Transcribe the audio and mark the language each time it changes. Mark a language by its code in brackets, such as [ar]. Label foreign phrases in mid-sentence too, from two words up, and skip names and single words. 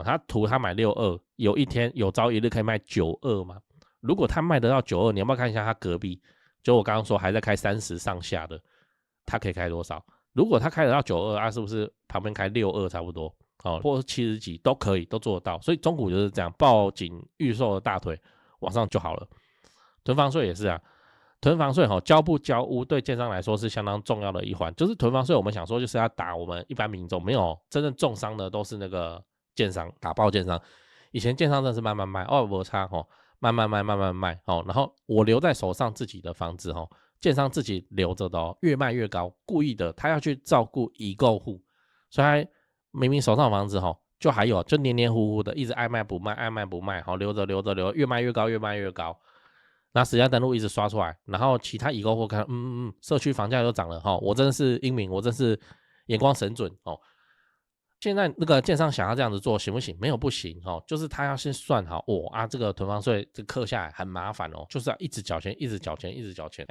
[zh] 他圖他買62，有一天有朝一日可以賣92嘛？如果他賣得到92，你要不要看一下他隔壁？就我剛剛說還在開30上下的，他可以開多少？如果他開得到92，啊，是不是旁邊開62差不多？哦，或者70幾都可以，都做得到。所以中古就是這樣，抱緊預售的大腿往上就好了。囤房稅也是啊，囤房稅交不交屋對建商來說是相當重要的一環。就是囤房稅，我們想說就是要打我們一般民眾，沒有真正重傷的都是那個建商，打爆建商。以前建商真的是慢慢賣，沒差慢慢賣然後我留在手上自己的房子建商自己留着的越賣越高，故意的，他要去照顧已购戶，所以他明明手上的房子就還有就黏黏糊糊的，一直愛賣不賣，愛賣不賣，留着，越賣越高，越賣越高。那實價登錄一直刷出來，然後其他已購戶看，社區房價又漲了我真是英明，我真是眼光神準現在那個建商想要這樣子做行不行？沒有不行就是他要先算好這個囤房稅這課下來很麻煩就是要一直繳錢，一直繳錢，一直繳錢。